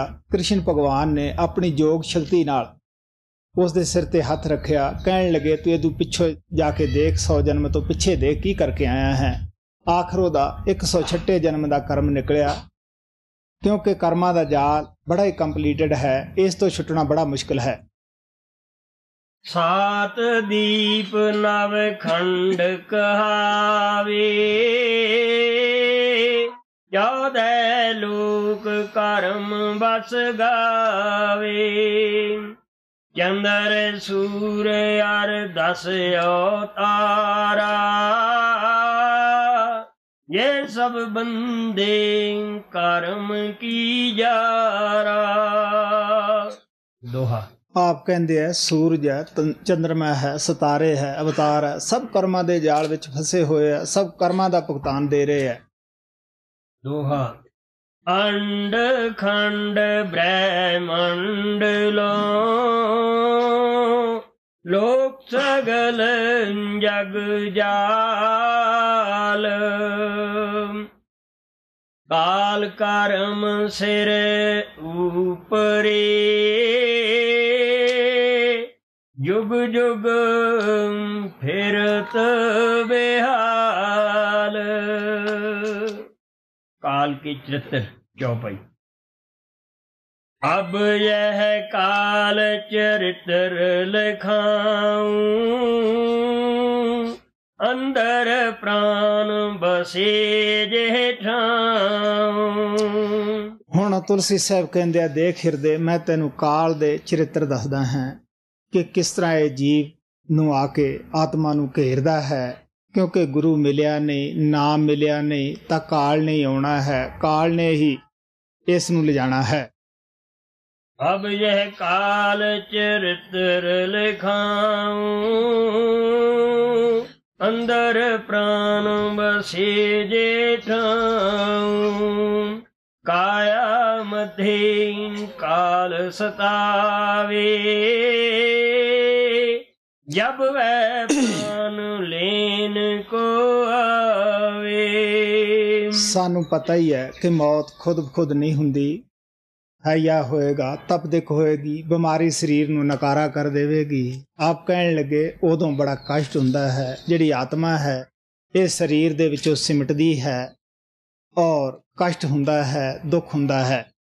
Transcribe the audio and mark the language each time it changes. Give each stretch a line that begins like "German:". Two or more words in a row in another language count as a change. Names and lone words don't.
Punjabi: ਕ੍ਰਿਸ਼ਨ ਭਗਵਾਨ ਨੇ ਆਪਣੀ ਯੋਗ ਸ਼ਕਤੀ ਨਾਲ ਉਸ ਦੇ ਸਿਰ ਤੇ ਹੱਥ ਰੱਖਿਆ। ਕਹਿਣ ਲੱਗੇ ਤੂੰ ਇਹਦੂ ਪਿੱਛੋਂ ਜਾ ਕੇ ਦੇਖ, 100 ਜਨਮ ਤੋਂ ਪਿੱਛੇ ਦੇਖ ਕੀ ਕਰਕੇ ਆਇਆ ਹੈ। ਆਖਰ ਉਹਦਾ 106 ਜਨਮ ਦਾ ਕਰਮ ਨਿਕਲਿਆ, ਕਿਉਂਕਿ ਕਰਮਾਂ ਦਾ ਜਾਲ ਬੜਾ ਹੀ ਕੰਪਲੀਟਡ ਹੈ, ਇਸ ਤੋਂ ਛੁੱਟਣਾ ਬੜਾ ਮੁਸ਼ਕਿਲ ਹੈ।
Hindi: सात दीप नव खंड कहावे, 14 लोक कर्म बस गावे। चंद्र सूर्य अर 10 अवतारा, ये सब बंदे कर्म की जारा। दोहा।
Punjabi: ਆਪ ਕਹਿੰਦੇ ਹੈ ਸੂਰਜ ਹੈ, ਚੰਦਰਮਾ ਹੈ, ਸਿਤਾਰੇ ਹੈ, ਅਵਤਾਰ ਹੈ, ਸਭ ਕਰਮਾਂ ਦੇ ਜਾਲ ਵਿੱਚ ਫਸੇ ਹੋਏ ਆ, ਸਭ ਕਰਮਾਂ ਦਾ ਭੁਗਤਾਨ ਦੇ ਰਹੇ ਹੈ।
Hindi: दोहा। अंड खंड ब्रह्मंड लो, लोक सगल जग जाल। काल करम सिर उपरे, जुग जुग फिरत बेहाल। काल की चरित्र चौपाई। अब यह काल चरित्र लिखाऊं, अंदर प्राण बसे जेठाऊं।
Punjabi: ਹੁਣ ਤੁਲਸੀ ਸਾਹਿਬ ਕਹਿੰਦੇ ਆ, ਦੇਖ ਹਿਰਦੇ, ਮੈਂ ਤੈਨੂੰ ਕਾਲ ਦੇ ਚਰਿੱਤਰ ਦੱਸਦਾ ਹਾਂ ਕਿ ਕਿਸ ਤਰ੍ਹਾਂ ਇਹ ਜੀਵ ਨੂੰ ਆ ਕੇ ਆਤਮਾ ਨੂੰ ਘੇਰਦਾ ਹੈ। ਕਿਉਂਕਿ ਗੁਰੂ ਮਿਲਿਆ ਨਹੀਂ, ਨਾਮ ਮਿਲਿਆ ਨਹੀਂ, ਤਾਂ ਕਾਲ ਨਹੀਂ ਆਉਣਾ ਹੈ, ਕਾਲ ਨੇ ਹੀ ਇਸ ਨੂੰ ਲਿਜਾਣਾ ਹੈ।
Hindi: अब यह काल चरित्र लिखाऊं, अंदर प्राण बसे जेठाऊं। काया मध्य काल सतावे, जब वह प्राण लेन को आवे।
Punjabi: ਸਾਨੂੰ ਪਤਾ ਹੀ ਹੈ ਕਿ ਮੌਤ ਖੁਦ ਨਹੀਂ ਹੁੰਦੀ, ਹਯਾ ਹੋਏਗਾ, ਤਪਦਿਕ ਹੋਏਗੀ, ਬਿਮਾਰੀ ਸਰੀਰ ਨੂੰ ਨਕਾਰਾ ਕਰ ਦੇਵੇਗੀ। ਆਪ ਕਹਿਣ ਲੱਗੇ ਉਦੋਂ ਬੜਾ ਕਸ਼ਟ ਹੁੰਦਾ ਹੈ। ਜਿਹੜੀ ਆਤਮਾ ਹੈ ਇਹ ਸਰੀਰ ਦੇ ਵਿੱਚੋਂ ਸਿਮਟਦੀ ਹੈ ਔਰ ਕਸ਼ਟ ਹੁੰਦਾ ਹੈ, ਦੁੱਖ ਹੁੰਦਾ ਹੈ।